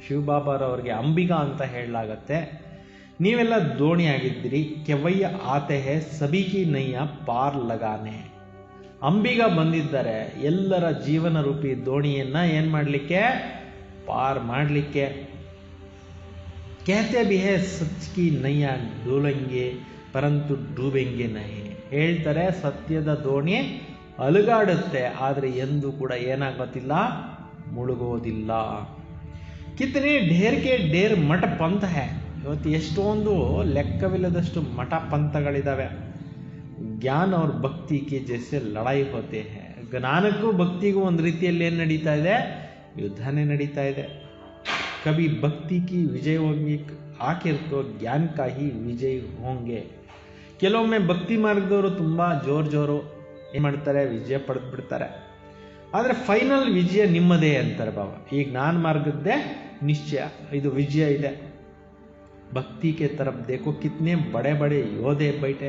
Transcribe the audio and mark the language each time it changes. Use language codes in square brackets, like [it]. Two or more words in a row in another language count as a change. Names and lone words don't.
[kn] ಶಿವಬಾಬಾರವ್ರಿಗೆ ಅಂಬಿಗಾ ಅಂತ ಹೇಳಲಾಗತ್ತೆ. ನೀವೆಲ್ಲ ದೋಣಿ ಆಗಿದ್ದೀರಿ, [hi] खेवैया आते हैं सबकी नैया पार लगाने. [kn] ಅಂಬಿಗಾ ಬಂದಿದ್ದಾರೆ ಎಲ್ಲರ ಜೀವನ ರೂಪಿ ದೋಣಿಯನ್ನ ಏನ್ ಮಾಡಲಿಕ್ಕೆ, ಪಾರ್ ಮಾಡಲಿಕ್ಕೆ. [hi] कहते भी है सच की नैया डोलेंगे परंतु डूबेंगे नहीं. [kn] ಹೇಳ್ತಾರೆ ಸತ್ಯದ ದೋಣಿ ಅಲುಗಾಡುತ್ತೆ, ಆದರೆ ಎಂದೂ ಕೂಡ ಏನಾಗೋದಿಲ್ಲ, ಮುಳುಗೋದಿಲ್ಲ. [hi] कितने ढेर के ढेर मठ पंथ हैं. [kn] ಇವತ್ತು ಎಷ್ಟೊಂದು ಲೆಕ್ಕವಿಲ್ಲದಷ್ಟು ಮಠ ಪಂಥಗಳಿದ್ದಾವೆ. [hi] ಜ್ಞಾನ और ಭಕ್ತಿ के जैसे लड़ाई होते हैं. [kn] ಜ್ಞಾನಕ್ಕೂ ಭಕ್ತಿಗೂ ಒಂದು ರೀತಿಯಲ್ಲಿ ಏನು ನಡೀತಾ ಇದೆ, ಯುದ್ಧನೇ ನಡೀತಾ ಇದೆ. [hi] कभी भक्ति की विजय होगी, आखिर तो ज्ञान का ही विजय होंगे. [kn] ಕೆಲವೊಮ್ಮೆ ಭಕ್ತಿ ಮಾರ್ಗದವರು ತುಂಬಾ ಜೋರು ಏನ್ ಮಾಡ್ತಾರೆ, ವಿಜಯ ಪಡೆದು ಬಿಡ್ತಾರೆ. ಆದರೆ ಫೈನಲ್ ವಿಜಯ ನಿಮ್ಮದೇ ಅಂತಾರೆ ಬಾಬಾ. ಈ ಜ್ಞಾನ ಮಾರ್ಗದ್ದೇ ನಿಶ್ಚಯ, ಇದು ವಿಜಯ ಇದೆ. [hi] भक्ति के तरफ देखो कितने बड़े बड़े योद्धे बैठे.